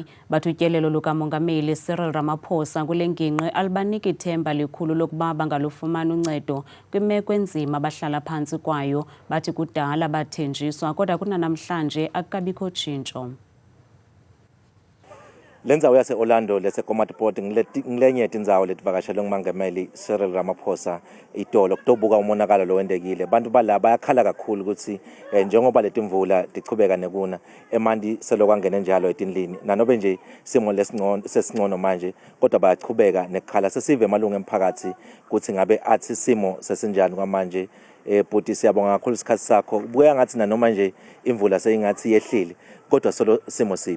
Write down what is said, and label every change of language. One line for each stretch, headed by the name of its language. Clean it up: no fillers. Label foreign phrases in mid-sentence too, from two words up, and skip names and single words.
Xhosa: Bathi utyelelo lukamongameli Cyril Ramaphosa kule ngingqi alubaniki ithemba likhulu lokuba bangalufumana uncedo kwimeko enzima abahlala phantsi kwayo. Bathi kudala bathenjiswa kodwa kunanamhlanje akukabikho tshintsho.
Swati: Lenzawo yase-Orlando leseKomatipoort ngilenye yetindzawo letivakashele ngumongameli Cyril Ramaphosa itolo kutobuka umonakalo lo wendekile. Bantu bala bayakhala kakhulu ukuthi njengoba letimvula tichubeka nekuna emanti selokwangene njalo etindlini nanobe nje simo lesingcono manje kodwa bayachubeka nekukhala.
Zulu: Sesive emalungu emphakathi ukuthi ngabe athi simo sesinjani kwamanje. Bhuti siyabonga kakhulu isikhathi sakho. Kubuya ngathi nanoma nje imvula seyingathi yehlile kodwa solo simo sibi.